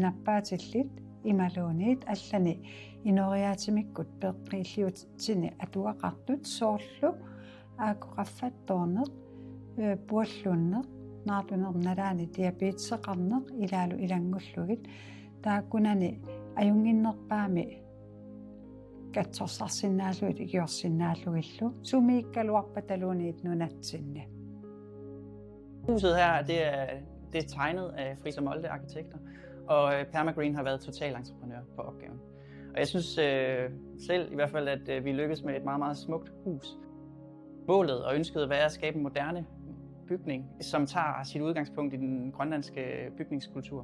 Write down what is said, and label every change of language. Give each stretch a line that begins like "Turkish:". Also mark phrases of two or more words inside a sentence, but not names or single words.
Kalaallisut: nappaatillit imaluuniit allani inoriaatimikkut peqqiilliutitini atuaqartut soorlu aakoqaffattoorneq puallunneq naarlunernaalaani diabeteseqarneq ilaalu ilangullugit taakkunani ajunginnerpaami katsorsarsinnaalluit ikiorsinnaalluillu sumiikkaluarpataluuniit nunatsinni.
Danish: Huset her, det er tegnet af Friis og Molde arkitekter, og Permagreen har været totalentreprenør på opgaven. Og jeg synes selv i hvert fald, at vi lykkedes med et meget, meget smukt hus. Målet og ønsket var at skabe en moderne bygning, som tager sit udgangspunkt i den grønlandske bygningskultur.